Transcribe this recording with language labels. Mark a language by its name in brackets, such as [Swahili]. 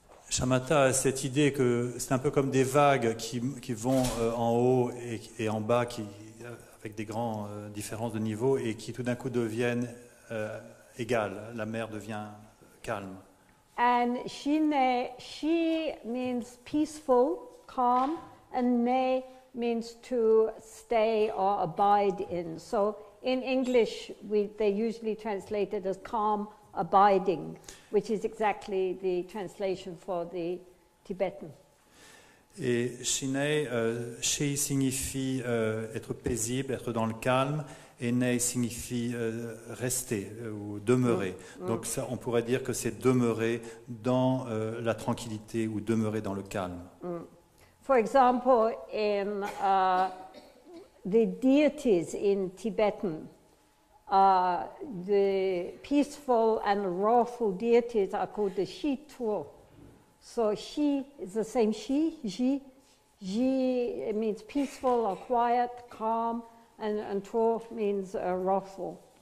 [French] Shamatha a cette idée que c'est un peu comme des vagues qui vont en haut et en bas, avec des grandes différences de niveau et qui tout d'un coup deviennent égales. La mer devient calme. [English] And Shinei, shi means peaceful, calm, and nei means to stay or abide in. So in English, they usually translate it as calm, abiding, which is exactly the translation for the Tibetan. [French] Et shinei, shi signifie être paisible, être dans le calme, et nei signifie rester ou demeurer. Donc ça, on pourrait dire que c'est demeurer dans la tranquillité ou demeurer dans le calme. [English] For example, in the deities in Tibetan, the peaceful and wrathful deities are called the Shi-tuo. So Shi is the same Shi, Ji. Ji, it means peaceful or quiet, calm, and Tuo means wrathful.